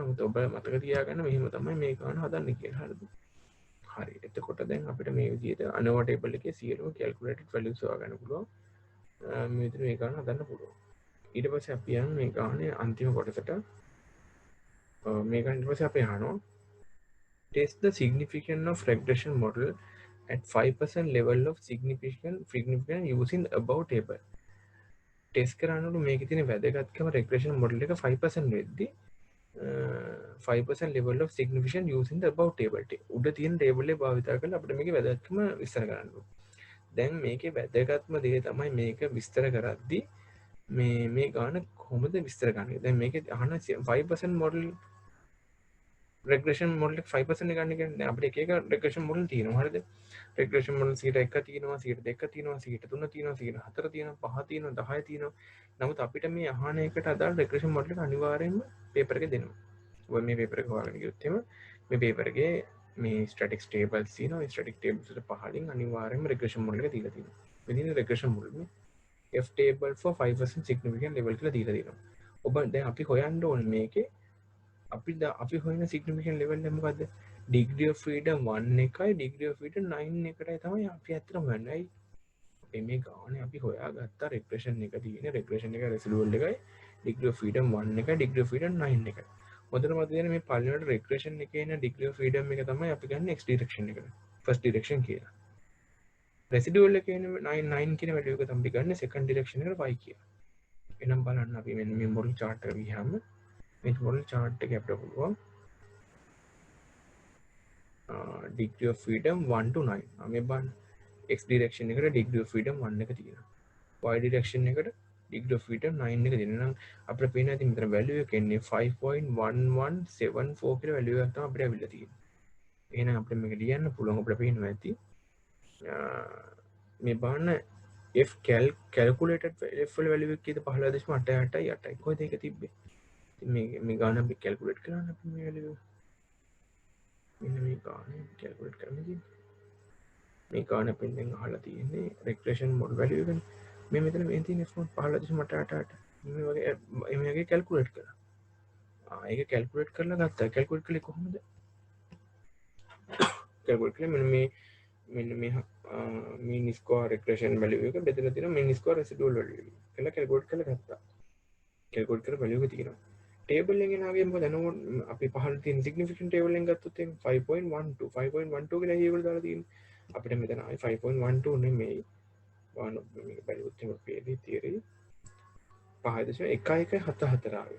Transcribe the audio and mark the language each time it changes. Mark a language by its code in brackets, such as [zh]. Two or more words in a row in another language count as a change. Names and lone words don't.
[si] නමුත් ඔබ මතක තියාගන්න මෙහෙම තමයි මේ ගාන හදන්නේ කියලා. හරිද? හරි. එතකොට දැන් අපිට මේ විදිහට [en] ANOVA table [si] එකේ සියලුම [en] calculated values [si] හොයාගන්න පුළුවන්. මේ විදිහට මේ ගාන හදන්න පුළුවන්. ඊට පස්සේ අපි යන්නේ මේ ගානේ අන්තිම කොටසට. මේ ගාන ඊට පස්සේ අපි අහනවා [en] test the significance of regression model at 5% level of significant using the above table. ටෙස් [si] කරන්නට මේක තියෙන වැදගත්කම [en] regression model එක 5% වෙද්දී 5% level of significance using the above table. [si] උඩ තියෙන table එක භාවිත කරලා අපිට මේකේ වැදගත්කම විස්තර කරන්න ඕනේ. දැන් මේකේ වැදගත්ම දේ තමයි මේක විස්තර කරද්දී මේ ගාන කොහොමද විස්තර කරන්නේ? දැන් මේකේ අහන 5% [en] model regression model [si] එක 5% ගන්න කියන්නේ අපිට එක එක [en] regression model [si] තියෙනවා. හරිද? [en] regression model [si] 1 තියෙනවා 2 තියෙනවා 3 තියෙනවා 4 තියෙනවා 5 තියෙනවා 10 තියෙනවා. නමුත් අපිට මේ අහන එකට අදාළ [en] regression model [si] එක අනිවාර්යයෙන්ම paper එකේ දෙනවා. ඔබ මේ paper එක හොයාගෙන ගියොත් එහෙම මේ paper එකේ මේ [en] statistics tables [si] තියෙනවා. මේ [en] statistics tables [si] වල පහලින් අනිවාර්යයෙන්ම [en] regression model [si] එක දීලා තියෙනවා. මේ තියෙන [en] regression model [si] මේ [en] F table for 5% significant level [si] කියලා දීලා තියෙනවා. ඔබ දැන් අපි හොයන්න ඕනේ මේකේ අපි හොයන [en] significant level [si] එක මොකද්ද? [en] degree of freedom [si] 1 එකයි [en] degree of freedom [si] 9 එකටයි තමයි අපි ඇත්තටම හොයන්නේ. අපි මේ ගානේ අපි හොයාගත්ත regression එක තියෙන regression එක residual එකයි [en] degree of freedom [si] 1 එකයි [en] degree of freedom [si] 9 එකයි. මොකද මතක තියෙන මේ පළවෙනි regression එකේ ඉන්න [en] degree of freedom [si] එක තමයි අපි ගන්න [en] x direction [si] එකට. [en] first direction [si] කියලා. residual එකේ ඉන්න 9 කියන value එක තමයි ගන්න [en] second direction [si] එකට y කියලා. එහෙනම් බලන්න අපි මෙන්න මේ [en] model chart [si] එක ගියාම මේ [en] model chart [si] එක අපිට පුළුවන් [en] degree of freedom 1 to 9. [si] මේ බලන්න [en] x direction [si] එකට [en] degree of freedom [si] 1 එක තියෙනවා. [en] y direction [si] එකට [en] degree of freedom [si] 9 එක තියෙනවා. නම් අපිට පේනවා ඉතින් මෙතන value එක එන්නේ 5.1174 කියලා value එකක් තමයි අපිට අවිල්ලා තියෙන්නේ. එහෙනම් අපිට මේක ලියන්න පුළුවන් අපිට පේනවා ඇති. මේ බලන්න [en] f calculated f [si] වල value එක කීයද 15.88 කොහෙද ඒක තිබ්බේ? මේ ගාන අපි calculate කරන්න අපි මේ value මෙන්න මේ ගාන calculate කරන්න තියෙන්නේ. මේ ගාන අපෙන් දැන් අහලා තියෙන්නේ [en] regression model value [si] එක. මේ මෙතන මේ තියෙන [en] f node [si] 15.88 මේ වගේ calculate කරා. ඒක calculate කරලා ගත්තා. calculate කළේ කොහොමද? calculate කළේ මෙන්න මේ [en] mean square regression value [si] එක බෙදලා තියෙන [en] mean square residual value [si] එක. කියලා calculate කරලා ගත්තා. calculate කරලා value එක තියෙනවා. table එකෙන් ආවේ මොකද නෝ අපි පහළ තියෙන [en] significant table [si] එකෙන් ගත්තොත් එහෙනම් 5.12 කියලා ඒගොල්ලෝ දාලා තියෙන්නේ. අපිට මෙතන ආයි 5.12 නෙමෙයි. වань මේක බැලුවොත් එහෙම පේන්නේ theory 5.1174 ආවේ.